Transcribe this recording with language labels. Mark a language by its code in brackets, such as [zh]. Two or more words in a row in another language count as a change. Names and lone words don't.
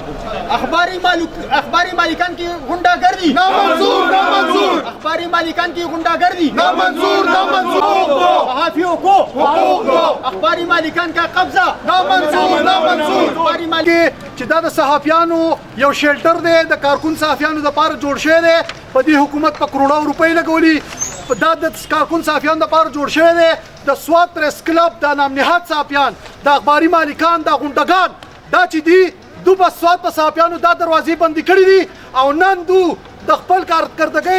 [ur] اخباری مالکان کی غنڈہ گردی نامنظور، نامنظور, اخباری مالکان کی غنڈہ گردی نامنظور، نامنظور. صحافیوں کو اخباری مالکان کا قبضہ نامنظور، نامنظور. اخباری مالک [ps] چې دا د صحافیانو یو شیلټر دی د کارکون صحافیانو لپاره جوړ شوی دی په دې حکومت په کروڑو روپۍ لګولي دا د کارکون صحافیانو لپاره جوړ شوی دی د سواد پریس کلب د نام نهاد صحافیان د اخباري مالکان د غونډګان دا چې دي دو په سواد په صحافیانو دا دروازې بندي کړي دي او نن دو د خپل کارکردګۍ